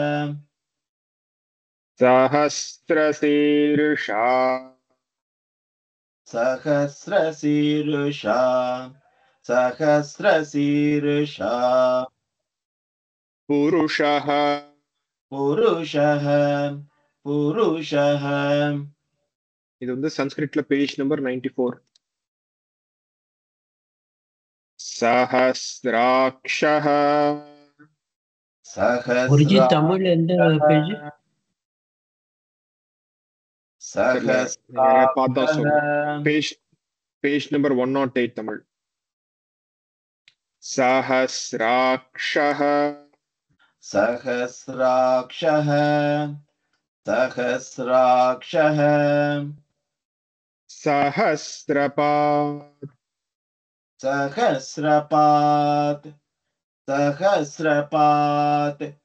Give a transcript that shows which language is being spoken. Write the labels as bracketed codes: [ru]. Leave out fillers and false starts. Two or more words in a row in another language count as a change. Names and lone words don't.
[sa] सहस्रशीर्षा सहस्रशीर्षा सहस्रशीर्षा पुरुषः पुरुषः पुरुषः [ta] இது வந்து சன்ஸ்கிரிட்ல [en] page number [ta] 94 सहस्राक्षः குருஜி தமிழ் எந்த பேஜ் பார்த்தா சொல்றேன் [en] page number [ta] 108 தமிழ் सहस्राक्षः [sa] सहस्राक्षः सहस्राक्षः सहस्रपात् सहस्रपात् सहस्रपात्